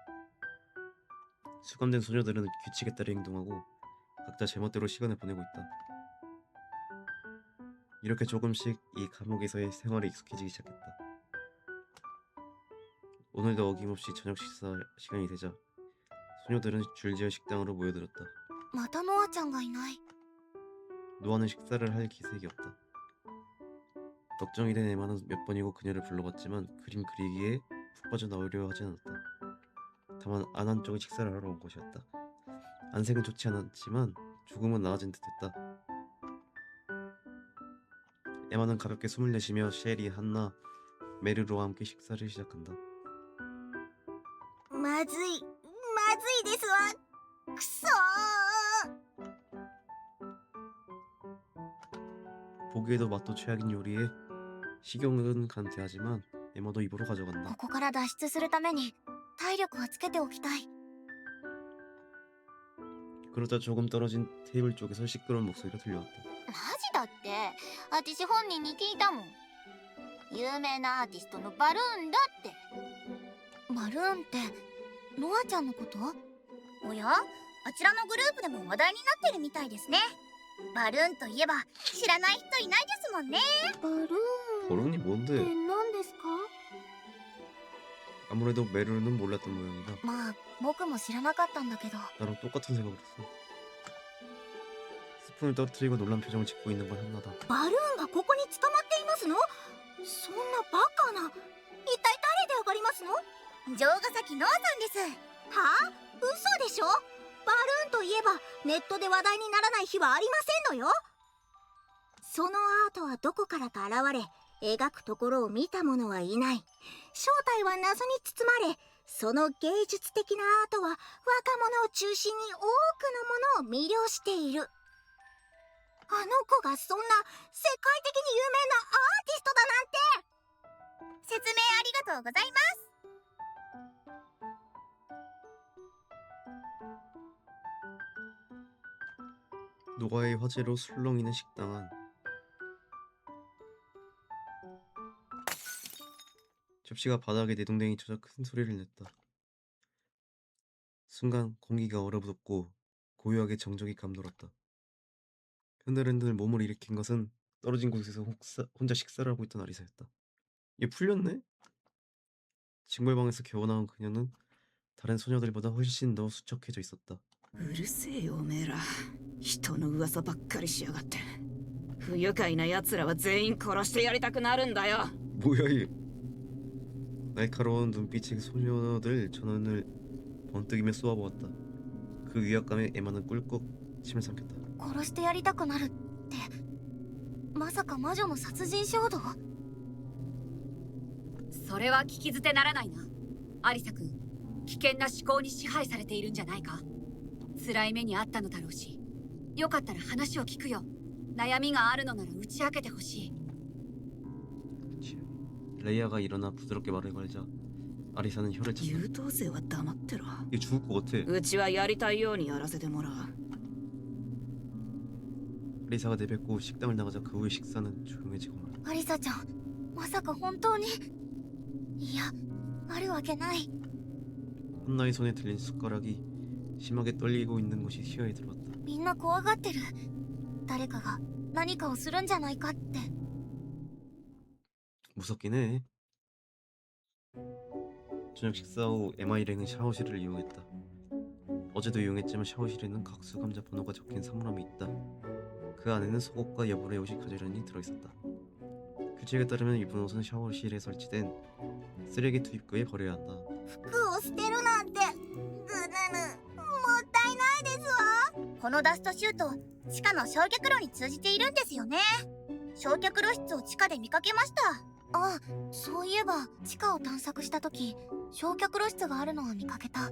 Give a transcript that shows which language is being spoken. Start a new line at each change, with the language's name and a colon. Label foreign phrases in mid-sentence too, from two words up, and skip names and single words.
Korean: 수감된 소녀들은 규칙에 따라 행동하고 각자 제멋대로 시간을 보내고 있다. 이렇게 조금씩 이 감옥에서의 생활에 익숙해지기 시작했다. 오늘도 어김없이 저녁 식사 시간이 되자 소녀들은 줄지어 식당으로 모여들었다.
Japanese: またノアちゃんがいない。
Korean: 노아는 식사를 할 기색이 없다. 걱정이 된 에마는 몇 번이고 그녀를 불러봤지만 그림 그리기에 푹 빠져나오려 하지 않았다. 다만 안한 쪽에 식사를 하러 온 것이었다. 안색은 좋지 않았지만 조금은 나아진 듯했다. 에마는 가볍게 숨을 내쉬며 셰리, 한나, 메르로와 함께 식사를 시작한다.
Japanese: まずいですわ。くそー。
Korean: 보기에도 맛도 최악인 요리에 식욕은 간대하지만 에마도 입으로 가져간다.
Japanese: ここから脱出するために体力はつけておきたい。
Korean: 그러다 조금 떨어진 테이블 쪽에서 시끄러운 목소리가 들려왔다.
Japanese: マジだって、私本人に聞いたもん。有名なアーティストのバルーンだって。バルーンってノアちゃんのこと？おや、あちらのグループでも話題になってるみたいですね。バルーンといえば知らない人いないですもんね。バルーン
Korean: 버론이 뭔데?
Japanese: 何ですか？
Korean: 아무래도 메르는 몰랐던 모양이다.
Japanese: まあ僕も知らなかったんだけど。
Korean: 나랑 똑같은 생각을 했어. 스푼을 떨어뜨리고 놀란 표정을 짓고 있는 건 한나다.
Japanese: バルーンがここに捕まっていますの？そんなバカな。一体誰で上がりますの？城ヶ崎ノアさんです。はあ？嘘でしょ？バルーンといえばネットで話題にならない日はありませんのよ。そのアートはどこからか現れ、描くところを見た者はいない。正体は謎に包まれ、その芸術的なアートは若者を中心に多くのものを魅了している。あの子がそんな世界的に有名なアーティストだなんて。説明ありがとうございます。
Korean: 노아의 화제로 술렁이는 식당은 접시가 바닥에 내동댕이 쳐져 큰 소리를 냈다. 순간 공기가 얼어붙었고 고요하게 정적이 감돌았다. 흔들흔들 몸을 일으킨 것은 떨어진 곳에서 혼자 식사를 하고 있던 아리사였다. 얘 풀렸네? 징벌방에서 겨우 나온 그녀는 다른 소녀들보다 훨씬 더 수척해져 있었다.
Japanese: うるせえよおめえら。人の噂ばっかりしやがって。不愉快な奴らは全員殺してやりたくなるんだよ。
Korean: 뭐야 얘. 날카로운 눈빛의 소녀들 전원을 번뜩이며 쏘아보았다. 그 위압감에 에마는 꿀꺽 침을 삼켰다.
Japanese: 殺してやりたくなるって、まさか魔女の殺人衝動？それは聞き捨てならないな。アリサ君、危険な思考に支配されているんじゃないか。辛い目にあったのだろうし、よかったら話を聞くよ。悩みがあるのなら打ち明けてほしい。
Korean: 레이아가 일어나 부드럽게 말을 걸자 아리사는 혀를 찼다.
Japanese: 優等生は黙ってろ。
Korean: 얘 죽을 것 같아.
Japanese: うちはやりたいようにやらせてもらう。
Korean: 아리사가 내뱉고 식당을 나가자 그 후의 식사는 조용해지고 말았다.
Japanese: アリサちゃん、まさか本当に？いや、あるわけない。
Korean: 한나의 손에 들린 숟가락이 심하게 떨리고 있는 것이 시야에 들어왔다.
Japanese: みんな怖がってる。誰かが何かをするんじゃないかって。
Korean: 무섭긴 해. 저녁 식사 후 에마 일행은 샤워실을 이용했다. 어제도 이용했지만 샤워실에는 각수 감자 번호가 적힌 사물함이 있다. 그 안에는 속옷과 여벌의 옷이 가지런히 들어있었다. 규칙에 따르면 입은 옷은 샤워실에 설치된 쓰레기 투입구에 버려야 한다.
Japanese: 服を捨てるなんてぐぬぬもったいないですわ。このダストシュート地下の焼却炉に通じているんですよね。焼却炉室を地下で見かけました。あ、そういえば地下を探索した時焼却炉室があるのは見かけた。